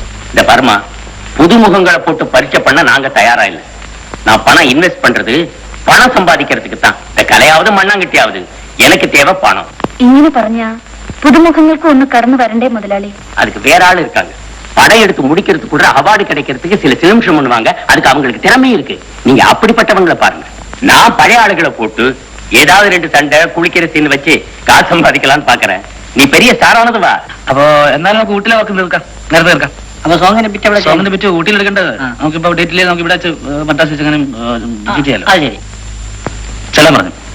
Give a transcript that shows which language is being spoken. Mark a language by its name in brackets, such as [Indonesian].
[Tamil] இந்த பர்மா புதுமுகங்களை போட்டு பரீட்சை பண்ண நாங்க தயாரா இல்லை. நான் பணம் இன்வெஸ்ட் பண்றது பணம் சம்பாதிக்கிறதுக்கு தான். இந்த கலையாவது மண்ணாங்கட்டியாவது எனக்கு தேவை பணம். [Malayalam] ഇങ്ങനെ പറഞ്ഞാ പുതുമുഖങ്ങൾക്ക് ഒന്ന് കടന്നു വരണ്ടേ മുതലാളി? [Tamil] அதுக்கு வேற ஆள் இருக்காங்க. படம் எடுத்து முடிக்கிறதுக்கு கூட அவார்டு கிடைக்கிறதுக்கு சில நிமிஷம் பண்ணுவாங்க. அதுக்கு அவங்களுக்கு திறமை இருக்கு. நீங்க அப்படிப்பட்டவங்களை பாருங்க. நான் பழைய ஆளுகளை போட்டு ஏதாவது 2 சண்டை குளிக்கிற சீன் வச்சு காசு சம்பாதிக்கலாம்னு பாக்குறேன். [Malayalam] നീ പെരിയ സ്റ്റാറാണത് വാ. അപ്പൊ എന്നാലും നമുക്ക് ഊട്ടിലെ വർക്ക് തീർക്കാം, നേരത്തെ തീർക്കാം. അപ്പൊ സോങ്ങിനെ പറ്റി അവിടെ സോങ്ങിനെ പറ്റി ഊട്ടിയിൽ എടുക്കേണ്ടത് നമുക്കിപ്പോ ഡേറ്റില് നമുക്ക് ഇവിടെ മദ്രാസ് വെച്ച് അങ്ങനെ ചെയ്യാലോ. അത് ശരി. ചെല്ലാൻ പറഞ്ഞു.